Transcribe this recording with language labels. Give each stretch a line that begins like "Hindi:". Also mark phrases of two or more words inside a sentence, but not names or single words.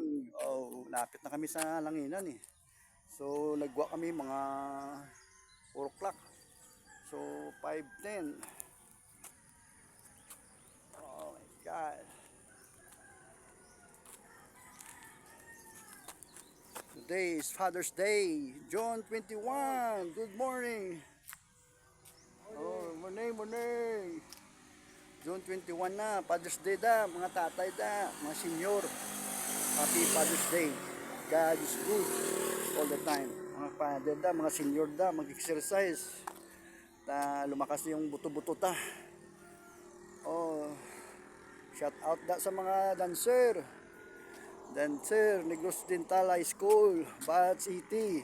Hiligaynon: Oh, lapit na kami sa Langinan eh. So, nagwa kami mga 4 o'clock.
English: So, 5:10. Oh my God. Today is Father's Day, June 21. Good morning. Oh, morning, morning.
Hiligaynon: June 21 na, Father's Day da, mga tatay da, mga senior.
English: Happy Father's Day. God is good all the time.
Hiligaynon: Mga father da, mga senior da, mag-exercise.
Filipino: Lumakas yung buto-buto ta. Oh,
English: shout out
Filipino: da sa mga dancer.
English: Dancer, Negros Dental High School, Bahat City.